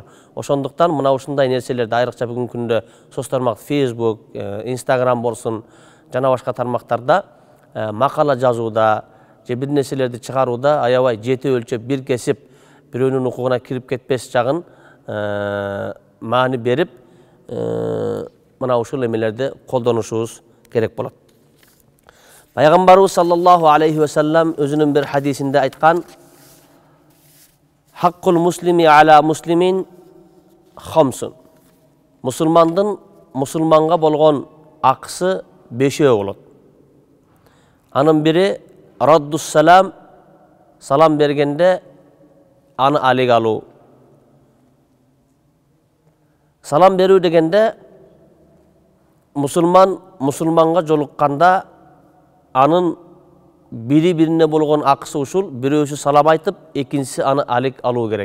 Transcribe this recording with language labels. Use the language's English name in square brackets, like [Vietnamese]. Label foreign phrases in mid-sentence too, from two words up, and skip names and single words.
[Kyrgyz] Ошондуктан мына ушундай нерселерди айрыкча бүгүнкү күндө соц тармак Facebook, Instagram болсун, жана башка тармактарда макала жазууда же бир нерселерди чыгарууда аябай жети өлчөп, бир кесип, бирөөнүн укугуна кирип кетпес жагын маани берип, мына ушул эмелерди колдонушубуз керек болот. Пайгамбарыбыз [Arabic] صلى الله عليه وسلم [Kyrgyz] өзүнүн бир хадисинде айткан: [Arabic] "حق المسلم على المسلم خمس." [Kyrgyz] Мусулмандын мусулманга болгон акысы 5 болот. Анын бири [Arabic] رد السلام, [Kyrgyz] салам бергенде аны алек алуу. Салам берүү дегенде мусулманга жолукканда анын бири-бирине болгон акысы ушул: бирөөсү салам айтып, экинчиси аны алек алуу керек.